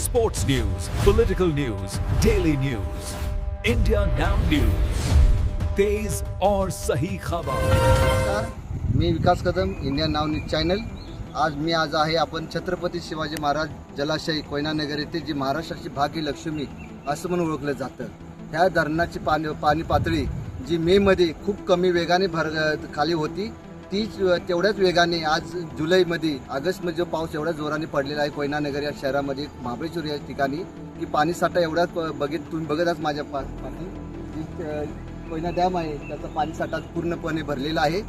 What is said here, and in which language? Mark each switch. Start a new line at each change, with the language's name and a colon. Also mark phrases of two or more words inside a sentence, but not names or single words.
English: Sports news, political news, daily news. India Now News.
Hindi: तेज और सही खबर.
Marathi: नमस्कार, मी विकास कदम, इंडिया नाव न्यूज चॅनल. आज आहे आपण छत्रपती शिवाजी महाराज जलाशय कोयना नगर येथे जी महाराष्ट्राची भाग्यलक्ष्मी असं म्हणून ओळखलं जातं. ह्या धरणाची पाणी पातळी जी मेमध्ये खूप कमी वेगाने खाली होती, तीच तेवढ्याच वेगाने आज जुलैमध्ये ऑगस्टमध्ये जो पाऊस एवढ्या जोराने पडलेला आहे कोयना नगर या शहरामध्ये, महाबळेश्वर या ठिकाणी, की पाणी साठा एवढा तुम्ही बघत माझ्या कोयना डॅम आहे त्याचा पाणी साठा पूर्णपणे भरलेला आहे.